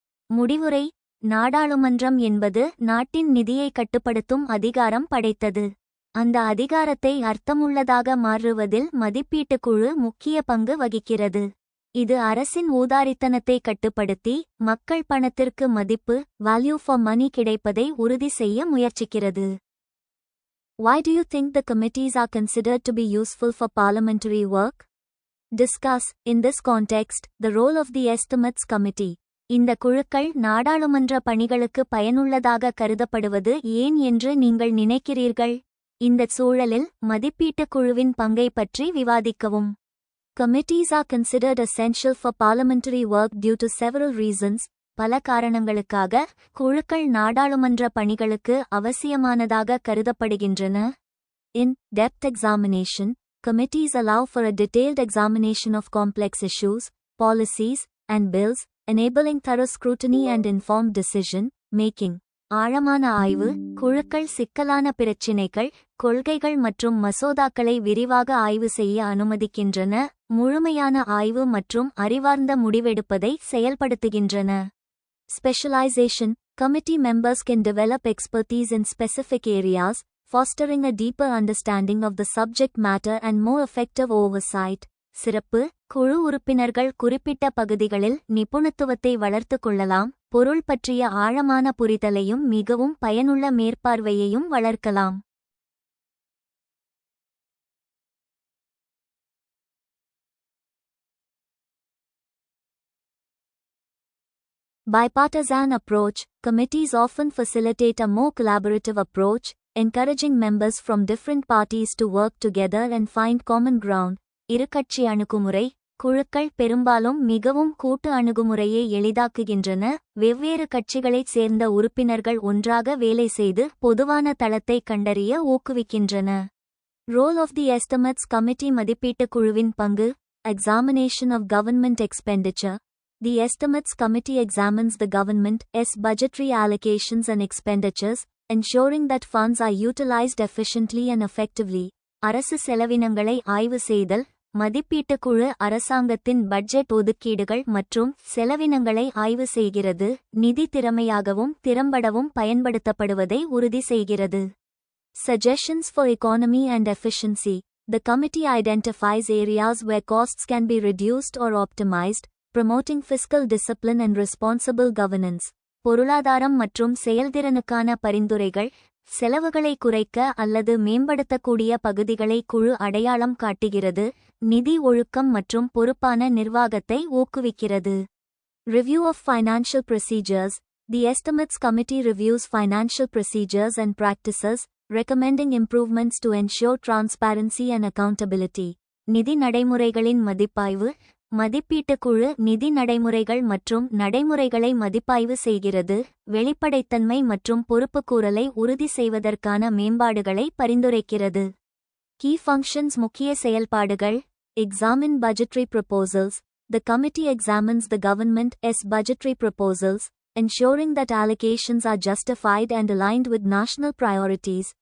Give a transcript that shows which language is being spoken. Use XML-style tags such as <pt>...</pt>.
<ta>முடிவுரை: நாடாளுமன்றம் என்பது நாட்டின் நிதியை கட்டுப்படுத்தும் அதிகாரம் படைத்தது. அந்த அதிகாரத்தை அர்த்தமுள்ளதாக மாற்றுவதில் மதிப்பீட்டுக் குழு முக்கிய பங்கு வகிக்கிறது. இது அரசின் ஊதாரித்தனத்தை கட்டுப்படுத்தி மக்கள் பணத்திற்கு மதிப்பு</ta> <en>(value for money)</en> <ta>கிடைப்பதை உறுதி செய்ய முயற்சிக்கிறது.</ta> <en>Why do you think the committees are considered to be useful for parliamentary work? Discuss, in this context, the role of the Estimates Committee.</en> <ta>இந்த குழுக்கள் நாடாளுமன்ற பணிகளுக்கு பயனுள்ளதாக கருதப்படுவது ஏன் என்று நீங்கள் நினைக்கிறீர்கள்? இந்தச் சூழலில் மதிப்பீட்டுக் குழுவின் பங்கை பற்றி விவாதிக்கவும்.</ta> <en>Committees are considered essential for parliamentary work due to several reasons.</en> <ta>பல காரணங்களுக்காக குழுக்கள் நாடாளுமன்ற பணிகளுக்கு அவசியமானதாக கருதப்படுகின்றன.</ta> <en>In-depth examination. Committees allow for a detailed examination of complex issues, policies, and bills, enabling thorough scrutiny and informed decision making.</en> <ta>ஆழமான ஆய்வு. குழுக்கள் சிக்கலான பிரச்சினைகள், கொள்கைகள் மற்றும் மசோதாக்களை விரிவாக ஆய்வு செய்ய அனுமதிக்கின்றன, முழுமையான ஆய்வு மற்றும் அறிவார்ந்த முடிவெடுப்பதை செயல்படுத்துகின்றன.</ta> <en>Specialization. Committee members can develop expertise in specific areas, fostering a deeper understanding of the subject matter and more effective oversight.</en> <ta>சிறப்பு. குழு உறுப்பினர்கள் குறிப்பிட்ட பகுதிகளில் நிபுணத்துவத்தை வளர்த்துக் கொள்ளலாம், பொருள் பற்றிய ஆழமான புரிதலையும் மிகவும் பயனுள்ள மேற்பார்வையையும் வளர்க்கலாம்.</ta> <en>Bipartisan approach. Committees often facilitate a more collaborative approach, encouraging members from different parties to work together and find common ground.</en> <ta>இருகட்சி அணுகுமுறை. குழுக்கள் பெரும்பாலும் மிகவும் கூட்டு அணுகுமுறையை எளிதாக்குகின்றன, வெவ்வேறு கட்சிகளைச் சேர்ந்த உறுப்பினர்கள் ஒன்றாக வேலை செய்து பொதுவான தளத்தை கண்டறிய ஊக்குவிக்கின்றன.</ta> <en>Role of the Estimates Committee.</en> <ta>மதிப்பீட்டுக் குழுவின் பங்கு.</ta> <en>Examination of government expenditure. The Estimates Committee examines the government's budgetary allocations and expenditures, ensuring that funds are utilized efficiently and effectively.</en> <ta>அரசு செலவினங்களை ஆய்வு செய்தல். மதிப்பீட்டுக் குழு அரசாங்கத்தின் பட்ஜெட் ஒதுக்கீடுகள் மற்றும் செலவினங்களை ஆய்வு செய்கிறது, நிதி திறமையாகவும் திறம்படவும் பயன்படுத்தப்படுவதை உறுதி செய்கிறது.</ta> <en>Suggestions for economy and efficiency. The committee identifies areas where costs can be reduced or optimized, promoting fiscal discipline and responsible governance.</en> <ta>பொருளாதாரம் மற்றும் செயல்திறனுக்கான பரிந்துரைகள். செலவுகளை குறைக்க அல்லது மேம்படுத்தக்கூடிய பகுதிகளை குழு அடையாளம் காட்டுகிறது, நிதி ஒழுக்கம் மற்றும் பொறுப்பான நிர்வாகத்தை ஊக்குவிக்கிறது.</ta> <en>Review of financial procedures. The Estimates Committee reviews financial procedures and practices, recommending improvements to ensure transparency and accountability.</en> <ta>நிதி நடைமுறைகளின் மதிப்பாய்வு. மதிப்பீட்டுக் குழு நிதி நடைமுறைகள் மற்றும் நடைமுறைகளை மதிப்பாய்வு செய்கிறது, வெளிப்படைத்தன்மை மற்றும் பொறுப்புக்கூறலை உறுதி செய்வதற்கான மேம்பாடுகளை பரிந்துரைக்கிறது.</ta> <en>Key functions.</en> <ta>முக்கிய செயல்பாடுகள்.</ta> <en>Examine budgetary proposals. The committee examines the government's budgetary proposals, ensuring that allocations are justified and aligned with national priorities.</en>